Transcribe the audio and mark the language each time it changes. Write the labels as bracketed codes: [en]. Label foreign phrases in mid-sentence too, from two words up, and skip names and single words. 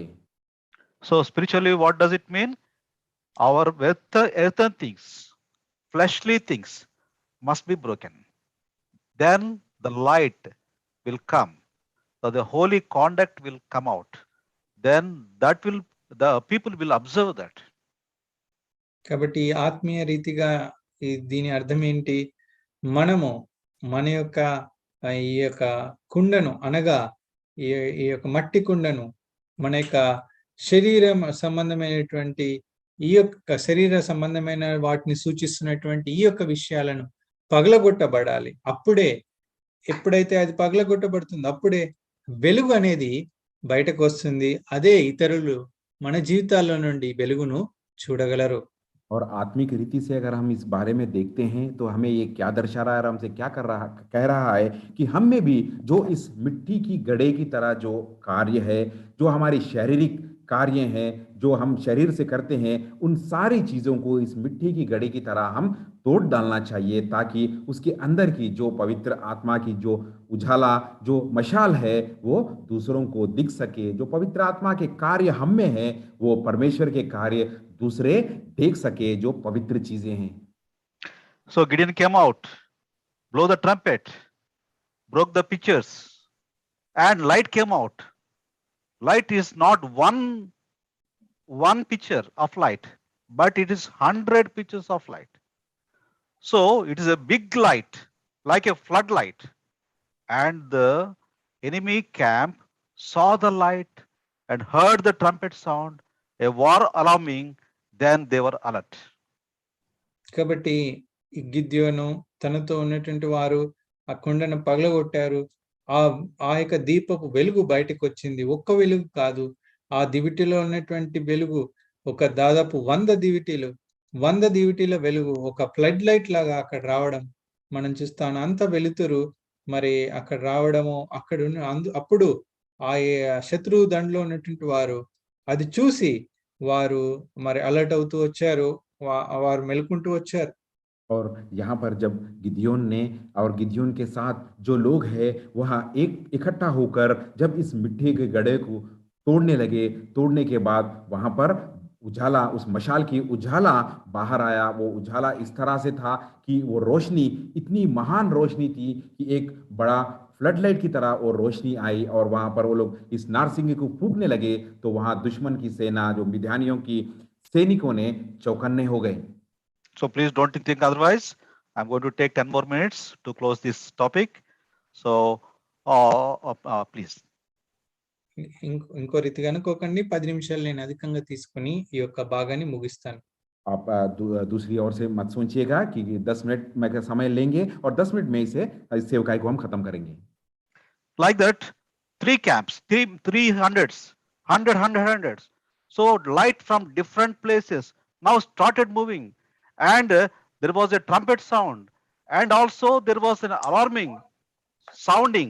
[en] So spiritually, what does it mean? Our earthen things, fleshly things must be broken. Then the light will come. So the holy conduct will come out. Then the people will observe that. [te] కాబట్టి ఆత్మీయ రీతిగా దీని అర్థం ఏంటి? మనము మన యొక్క ఈ యొక్క కుండను అనగా ఈ యొక్క మట్టి కుండను మన యొక్క శరీర సంబంధమైన వాటిని సూచిస్తున్నటువంటి ఈ యొక్క విషయాలను పగలగొట్టబడాలి. ఎప్పుడైతే అది పగలగొట్టబడుతుందో అప్పుడే వెలుగు అనేది బయటకు వస్తుంది. అదే ఇతరులు మన జీవితాల్లో నుండి వెలుగును చూడగలరు. [hi] और आत्मिक रीति से अगर हम इस बारे में देखते हैं तो हमें ये क्या दर्शा रहा है और हमसे क्या कह रहा है कि हम में भी जो इस मिट्टी की घड़े की तरह जो कार्य है, जो हमारी शारीरिक कार्य हैं, जो हम शरीर से करते हैं, उन सारी चीजों को इस मिट्टी की घड़े की तरह हम तोड़ डालना चाहिए ताकि उसके अंदर की जो पवित्र आत्मा की जो उजाला, जो मशाल है, वो दूसरों को दिख सके. जो पवित्र आत्मा के कार्य हम में है, वो परमेश्वर के कार्य दूसरे देख सके, जो पवित्र चीजें हैं. [en] So Gideon came out, blow the trumpet, broke the pitchers, and light came out. Light is not one pitcher of light, but it is 100 pitchers of light. So it is a big light, like a floodlight. And the enemy camp saw the light and heard the trumpet sound, a war alarming, then they were alert. [te] కాబట్టి గిద్యోను తనతో ఉన్నటువంటి వారు ఆ కుండను పగలగొట్టారు. ఆ యొక్క దీపపు వెలుగు బయటకు వచ్చింది. ఒక్క వెలుగు కాదు, ఆ దివిటిలో ఉన్నటువంటి వెలుగు ఒక దాదాపు 100 దివిటీల వెలుగు ఒక ఫ్లడ్ లైట్ లాగా అక్కడ రావడం మనం చూస్తాం. అంత వెలుతురు మరి అక్కడ రావడము, అప్పుడు ఆ శత్రువు దండలో ఉన్నటువంటి వారు అది చూసి వారు మరి అలర్ట్ అవుతూ వచ్చారు, వారు మెలుకుంటూ వచ్చారు. [hi] और यहाँ पर जब गिदियोन ने और गिदियोन के साथ जो लोग हैं वहाँ इकट्ठा होकर जब इस मिट्टी के गड्ढे को तोड़ने के बाद वहाँ पर उजाला, उस मशाल की उजाला बाहर आया. वो उजाला इस तरह से था कि वो रोशनी इतनी महान रोशनी थी कि एक बड़ा फ्लडलाइट की तरह वो रोशनी आई और वहां पर वो लोग इस नारसिंगे को फूंकने लगे तो वहां दुश्मन की सेना, जो मिद्यानियों की सैनिकों ने चौकन्ने हो गए. [en] So please don't think otherwise. I'm going to take 10 more minutes to close this topic. So please. [te] ఇంకో రీతిగా అనుకోకండి, 10 నిమిషాలు నేను అధికంగా తీసుకుని ఈ యొక్క భాగాన్ని ముగిస్తాను. [hi] आप दूसरी ओर से मत सोचिएगा कि 10 मिनट में समय लेंगे और 10 मिनट में इस सेवकाई को हम खत्म करेंगे. [en] Like that, 3 camps, 300s. So light from different places now started moving, and there was a trumpet sound, and also there was an alarming sounding.